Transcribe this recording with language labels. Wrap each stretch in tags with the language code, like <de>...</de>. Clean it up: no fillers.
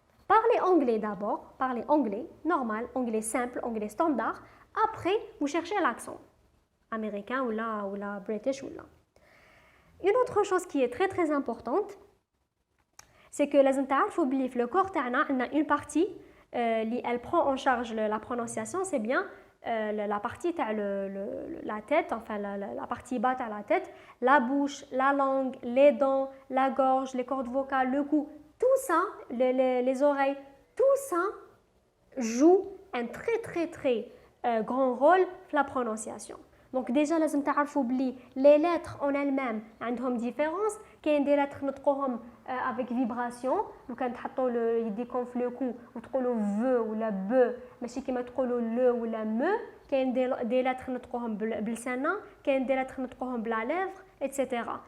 <fr>Parlez anglais d'abord, parlez anglais normal, anglais simple, anglais standard. Après, vous cherchez l'accent américain ou la british ou là. Une autre chose qui est très très importante, c'est que</fr> <ar>لازم تعرفوا بلي في</ar> <fr>le corps تاعنا عندنا une partie اللي elle prend en charge la prononciation, c'est bien la partie تاع la tête, enfin la partie bas تاع la tête, la bouche, la langue, les dents, la gorge, les cordes vocales, le cou. Tout ça, les oreilles, tout ça joue un très très très grand rôle dans la prononciation. Donc déjà</fr> <ar>لازم تعرفوا بلي</ar> <fr>les lettres en elles-mêmes عندهم différence. كاين des lettres نطقوهم avec vibration.</fr> <ar>لو كان تحطوا يديكم في لو كو وتقولوا v ولا b ماشي كيما تقولوا le ولا me. كاين</ar> <fr>des lettres</fr> <ar>نطقوهم بلساننا, كاين des lettres نطقوهم بلا lèvre, etc.</ar>